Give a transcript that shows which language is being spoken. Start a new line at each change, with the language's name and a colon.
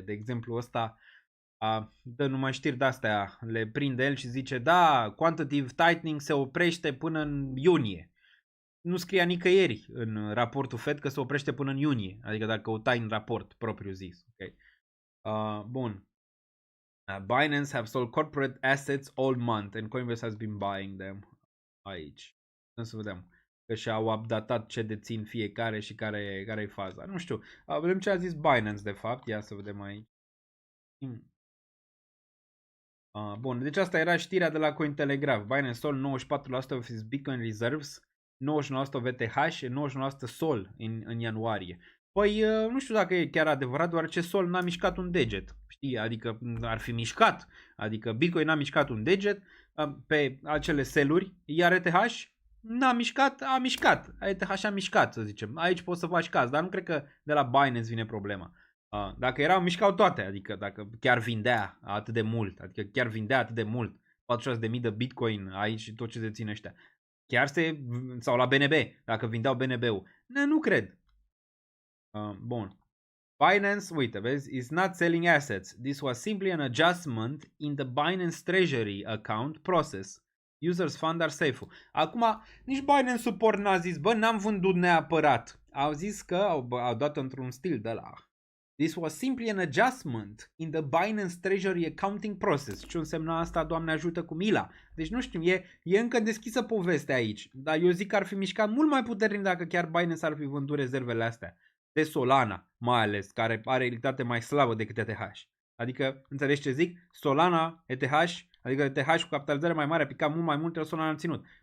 Romanian: De exemplu, ăsta dă numai știri de-astea, le prinde el și zice, da, quantitative tightening se oprește până în iunie. Nu scria nicăieri în raportul Fed că se oprește până în iunie. Adică dacă căutai în raport propriu zis. Okay. Bun.
English: Binance have sold corporate assets all month and Coinbase has been buying them.
Romanian: Aici. Să vedem. Că și-au updatat ce dețin fiecare și care e faza. Nu știu. Vedem ce a zis Binance de fapt. Ia să vedem aici. Bun. Deci asta era știrea de la Cointelegraph.
English: Binance sold 94% of its Bitcoin reserves,
Romanian: 99% VTH și 99% SOL în ianuarie. Păi nu știu dacă e chiar adevărat, deoarece SOL n-a mișcat un deget. Știi? Adică ar fi mișcat. Adică Bitcoin n-a mișcat un deget pe acele seluri, iar ETH n-a mișcat, a mișcat. ETH a mișcat, să zicem. Aici poți să faci caz, dar nu cred că de la Binance vine problema. Dacă erau, mișcau toate, adică dacă chiar vindea atât de mult, 46.000 de Bitcoin aici și tot ce dețin ăștia. Chiar sau la BNB, dacă vindeau BNB-ul. Nu cred. Bun.
English: Binance,
Romanian: uite, vezi,
English: is not selling assets. This was simply an adjustment in the Binance Treasury account process. Users fund are safe.
Romanian: Acum, nici Binance Support n-a zis, bă, n-am vândut neapărat. Au zis că au dat într-un stil de la
English: This was simply an adjustment in the Binance Treasury accounting process.
Romanian: Ce însemna asta, Doamne ajută, cu mila? Deci nu știu, e încă deschisă povestea aici. Dar eu zic că ar fi mișcat mult mai puternic dacă chiar Binance ar fi vândut rezervele astea. De Solana, mai ales, care are realitate mai slabă decât ETH. Adică, înțelegi ce zic? Solana, ETH, adică ETH cu capitalizare mai mare a picat mult mai mult, Solana a ținut.